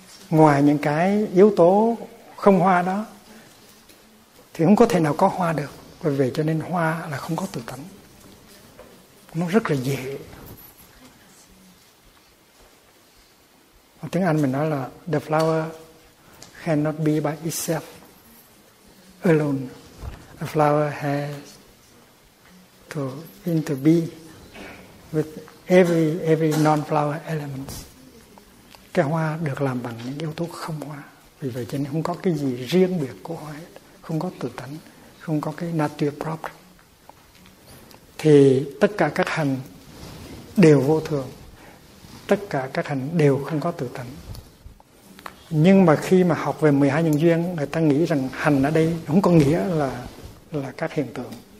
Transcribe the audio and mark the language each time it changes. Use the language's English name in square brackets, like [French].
[Vietnamese] Ngoài những cái yếu tố không hoa đó thì không có thể nào có hoa được. Bởi vì cho nên hoa là không có tự tánh. Nó rất là dễ. Ở tiếng Anh mình nói là [English] the flower cannot be by itself alone. A flower has to be with every non-flower elements. [Vietnamese] Cái hoa được làm bằng những yếu tố không hoa. Vì vậy cho nên không có cái gì riêng biệt của hoa hết. Không có tự tánh, không có cái nature proper. Thì tất cả các hành đều vô thường. Tất cả các hành đều không có tự tánh. Nhưng mà khi mà học về 12 nhân duyên, người ta nghĩ rằng hành ở đây không có nghĩa là các hiện tượng.